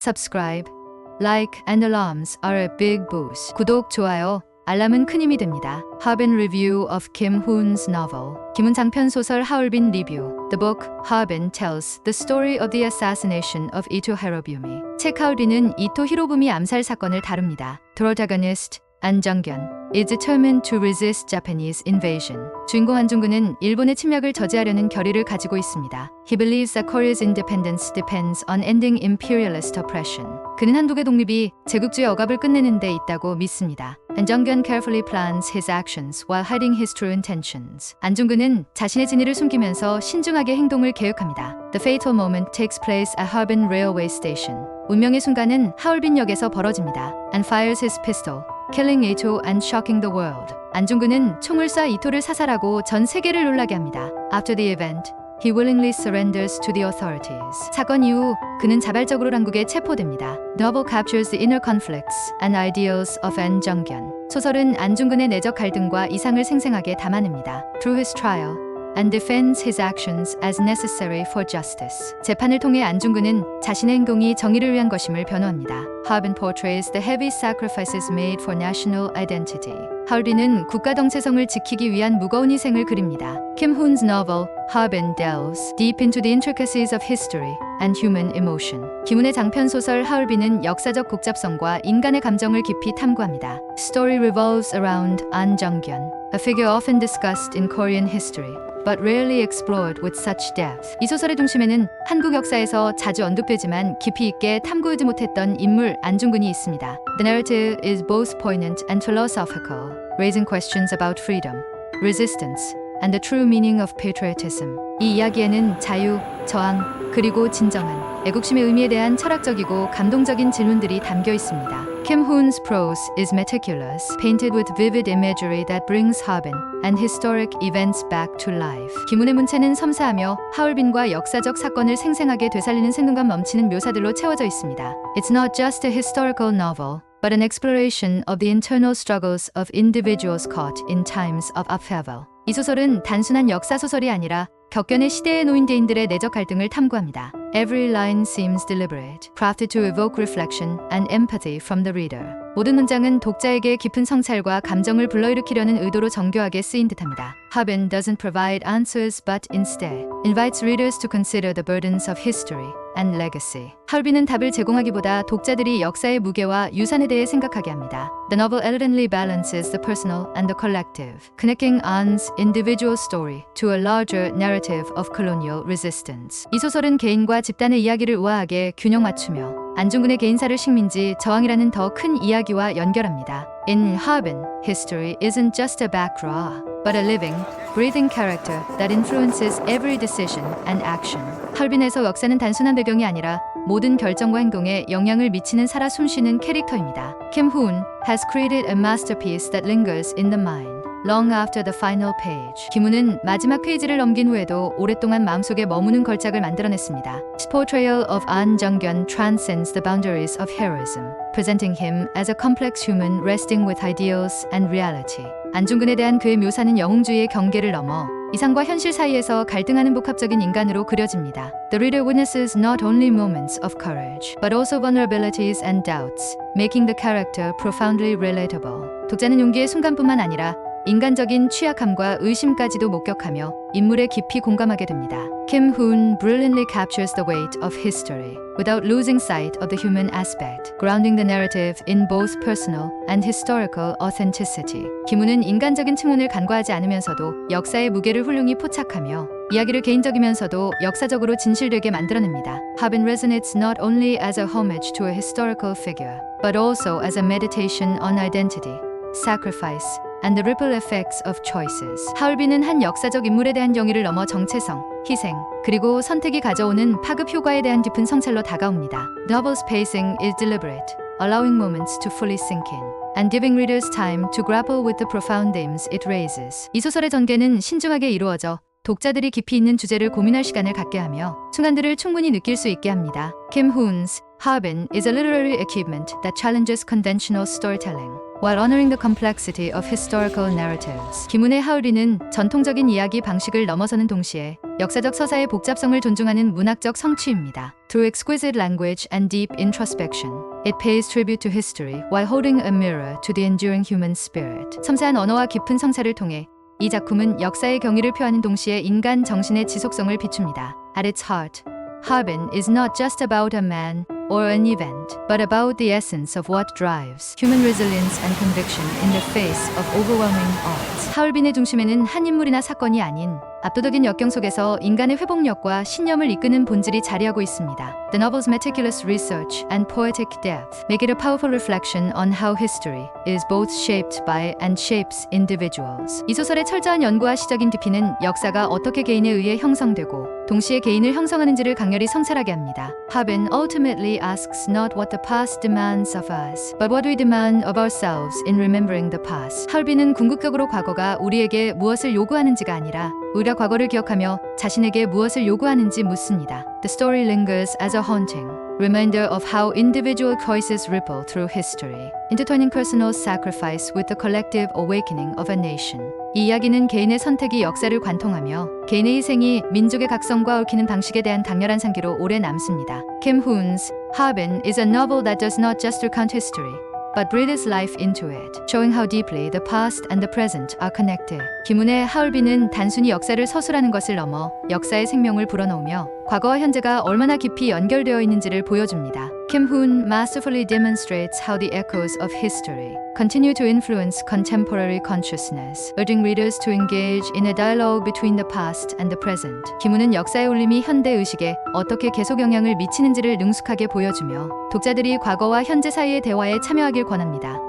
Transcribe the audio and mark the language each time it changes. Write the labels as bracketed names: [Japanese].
[English] subscribe, like and alarms are a big boost. [Korean] 구독, 좋아요, 알람은 큰 힘이 됩니다. [English] Harbin Review of Kim Hoon's novel. [Korean] 김훈 장편 소설 하얼빈 리뷰. [English] The book Harbin tells the story of the assassination of Ito Hirobumi. [Korean] 책 하얼빈은 이토 히로부미 암살 사건을 다룹니다. [English] Protagonist An Jung-gyun is determined to resist Japanese invasion. [Korean] 주인공 안중근은 일본의 침략을 저지하려는 결의를 가지고 있습니다. [English] He believes that Korea's independence depends on ending imperialist oppression. [Korean] 그는 한국의 독립이 제국주의 억압을 끝내는 데 있다고 믿습니다. [English] An Jung-gyun carefully plans his actions while hiding his true intentions. [Korean] 안중근은 자신의 진위를 숨기면서 신중하게 행동을 계획합니다. [English] The fatal moment takes place at Harbin Railway Station. [Korean] 운명의 순간은 하얼빈역에서 벌어집니다. [English] And fires his pistol, killing Ito and shocking the world. [Korean] 안중근은 총을 쏴 이토를 사살하고 전 세계를 놀라게 합니다. [English] After the event, he willingly surrenders to the authorities. [Korean] 사건 이후 그는 자발적으로 당국에 체포됩니다. [English] The novel captures the inner conflicts and ideals of An Jung-gyun. [Korean] 소설은 안중근의 내적 갈등과 이상을 생생하게 담아냅니다. [English] Through his trial, and defends his actions as necessary for justice. [Korean] 재판을 통해 안중근은 자신의 행동이 정의를 위한 것임을 변호합니다. [English] Harbin portrays the heavy sacrifices made for national identity. [Korean] 하얼빈은 국가 정체성을 지키기 위한 무거운 희생을 그립니다. [English] Kim Hoon's novel Harbin delves deep into the intricacies of history and human emotion. [Korean] 김훈의 장편 소설 하얼빈은 역사적 복잡성과 인간의 감정을 깊이 탐구합니다. [English] Story revolves around An Jung-gyun, a figure often discussed in Korean history, but rarely explored with such depth. [Korean] 이 소설의 중심에는 한국 역사에서 자주 언급되지만 깊이 있게 탐구하지 못했던 인물 안중근이 있습니다. [English] The narrative is both poignant and philosophical, raising questions about freedom, resistance, and the true meaning of patriotism. [Korean] 이 이야기에는 자유, 저항, 그리고 진정한 애국심의 의미에 대한 철학적이고 감동적인 질문들이 담겨 있습니다. [English] Kim Hoon's prose is meticulous, painted with vivid imagery that brings Harbin and historic events back to life. [Korean] 김훈의 문체는 섬세하며 하얼빈과 역사적 사건을 생생하게 되살리는 생동감 넘치는 묘사들로 채워져 있습니다. [English] It's not just a historical novel, but an exploration of the internal struggles of individuals caught in times of upheaval. [Korean] 이 소설은 단순한 역사 소설이 아니라 격변의 시대에 놓인 대인들의 내적 갈등을 탐구합니다. [English] Every line seems deliberate, crafted to evoke reflection and empathy from the reader. [Korean] 모든 문장은 독자에게 깊은 성찰과 감정을 불러일으키려는 의도로 정교하게 쓰인 듯합니다. [English] Harbin doesn't provide answers but instead invites readers to consider the burdens of history and legacy. [Korean] 하얼빈은 답을 제공하기보다 독자들이 역사의 무게와 유산에 대해 생각하게 합니다. [English] The novel elegantly balances the personal and the collective, connecting An's individual story to a larger narrative of colonial resistance. [Korean] 이 소설은 개인과 집단의 이야기를 우아하게 균형 맞추며 안중근의 개인사를 식민지 저항이라는 더 큰 이야기와 연결합니다. [English] In Harbin, history isn't just a backdrop, but a living, breathing character that influences every decision and action. [Korean] 하얼빈에서 역사는 단순한 배경이 아니라 모든 결정과 행동에 영향을 미치는 살아 숨쉬는 캐릭터입니다. [English] Kim Hoon has created a masterpiece that lingers in the mind long after the final page. [Korean] 김훈은 마지막 페이지를 넘긴 후에도 오랫동안 마음속에 머무는 걸작을 만들어냈습니다. [English] His portrayal of An Jung-gyun transcends the boundaries of heroism, presenting him as a complex human wrestling with ideals and reality. [Korean] 안중근에 대한 그의 묘사는 영웅주의의 경계를 넘어 이상과 현실 사이에서 갈등하는 복합적인 인간으로 그려집니다. [English] The reader witnesses not only moments of courage, but also vulnerabilities and doubts, making the character profoundly relatable. [Korean] 독자는 용기의 순간뿐만 아니라 인간적인 취약함과 의심까지도 목격하며 인물에 깊이 공감하게 됩니다. [English] Kim Hoon brilliantly captures the weight of history without losing sight of the human aspect, grounding the narrative in both personal and historical authenticity. [Korean] 김훈은 인간적인 측면을 간과하지 않으면서도 역사의 무게를 훌륭히 포착하며 이야기를 개인적이면서도 역사적으로 진실되게 만들어냅니다. [English] Harbin resonates not only as a homage to a historical figure, but also as a meditation on identity, sacrifice, and the ripple effects of choices. [Korean] 하얼빈은 한 역사적 인물에 대한 경의를 넘어 정체성, 희생, 그리고 선택이 가져오는 파급 효과에 대한 깊은 성찰로 다가옵니다. [English] The novel's pacing is deliberate, allowing moments to fully sink in, and giving readers time to grapple with the profound themes it raises. [Korean] 이 소설의 전개는 신중하게 이루어져 독자들이 깊이 있는 주제를 고민할 시간을 갖게 하며 순간들을 충분히 느낄 수 있게 합니다. [English] Kim Hoon's Harbin is a literary achievement that challenges conventional storytelling, while honoring the complexity of historical narratives. [Korean] 김훈의 하울빈은 전통적인 이야기 방식을 넘어서는 동시에 역사적 서사의 복잡성을 존중하는 문학적 성취입니다. [English] Through exquisite language and deep introspection, it pays tribute to history while holding a mirror to the enduring human spirit. [Korean] 섬세한 언어와 깊은 성찰을 통해 이 작품은 역사의 경위를 표하는 동시에 인간 정신의 지속성을 비춥니다. [English] At its heart, Harbin is not just about a man or an event, but about the essence of what drives human resilience and conviction in the face of overwhelming odds. [Korean] 하울빈의 중심에는 한 인물이나 사건이 아닌 압도적인 역경 속에서 인간의 회복력과 신념을 이끄는 본질이 자리하고 있습니다. [English] The novel's meticulous research and poetic depth make it a powerful reflection on how history is both shaped by and shapes individuals. [Korean] 이 소설의 철저한 연구와 시적인 깊이는 역사가 어떻게 개인에 의해 형성되고 동시에 개인을 형성하는지를 강렬히 성찰하게 합니다. [English] Harbin ultimately asks not what the past demands of us, but what we demand of ourselves in remembering the past. [Korean] 하울빈은 궁극적으로 과거가 우리에게 무엇을 요구하는지가 아니라 오히려 과거를 기억하며 자신에게 무엇을 요구하는지 묻습니다. [English] The story lingers as a haunting reminder of how individual choices ripple through history, intertwining personal sacrifice with the collective awakening of a nation. [Korean] 이 이야기는 개인의 선택이 역사를 관통하며 개인의 희생이 민족의 각성과 얽히는 방식에 대한 강렬한 상기로 오래 남습니다. [English] Kim Hoon's Harbin is a novel that does not just recount history, but breathes life into it, showing how deeply the past and the present are connected. [Korean] 김훈의 하울빈은 단순히 역사를 서술하는 것을 넘어 역사의 생명을 불어넣으며 과거와 현재가 얼마나 깊이 연결되어 있는지를 보여줍니다. [English] Kim Hoon masterfully demonstrates how the echoes of history continue to influence contemporary consciousness, urging readers to engage in a dialogue between the past and the present. [Korean] 김훈은 역사의 울림이 현대 의식에 어떻게 계속 영향을 미치는지를 능숙하게 보여주며 독자들이 과거와 현재 사이의 대화에 참여하길 권합니다.